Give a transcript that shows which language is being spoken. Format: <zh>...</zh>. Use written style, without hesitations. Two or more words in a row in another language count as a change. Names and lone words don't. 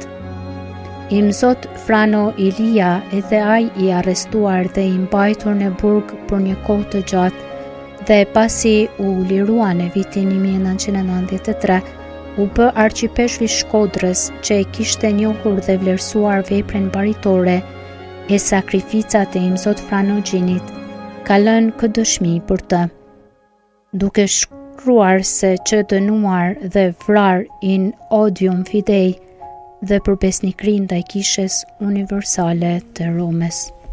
<sq>Imzot Frano Ilia, edhe ai i arrestuar dhe i mbajtur në burg për një kohë të gjatë dhe pasi u lirua në vitin 1993, u bë arqipeshvi Shkodrës që e kishte njohur dhe vlerësuar veprën baritore e sakrificat e Imzot Franogjinit, ka lënë këtë dëshmi për të. Duke shkruar se që dënuar dhe vrar</sq> <la>in odium fidei</la> <sq>dhe për besnikrin ndaj Kishës universale të Romës.</sq>